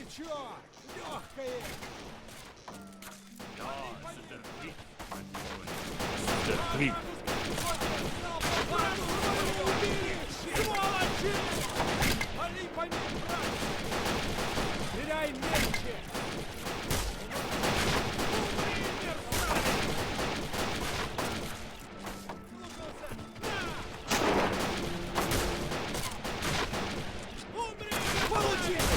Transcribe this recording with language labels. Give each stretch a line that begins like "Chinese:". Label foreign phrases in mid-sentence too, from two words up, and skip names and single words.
Russian: все! Легкое!
German: Ja, es ist der Krieg, mein Freund. Es ist der Krieg.
Russian: Сволочи! Вали по ним, брат! Стреляй меньше! Умри, мерзавец! Умри! Получи!